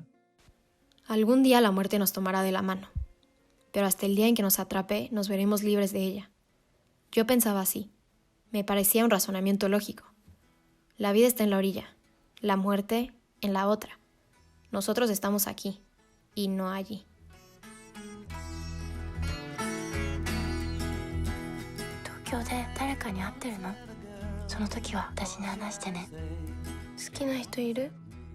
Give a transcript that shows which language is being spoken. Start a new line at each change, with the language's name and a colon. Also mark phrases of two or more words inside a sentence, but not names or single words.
Spanish: Algún día la muerte nos tomará de la mano, pero hasta el día en que nos atrape nos veremos libres de ella. Yo pensaba así. Me parecía un razonamiento lógico. La vida está en la orilla, la muerte en la otra. Nosotros estamos aquí y no allí.
Japanese: 東京で誰かに会ってるの？その時は私に話してね。好きな人いる？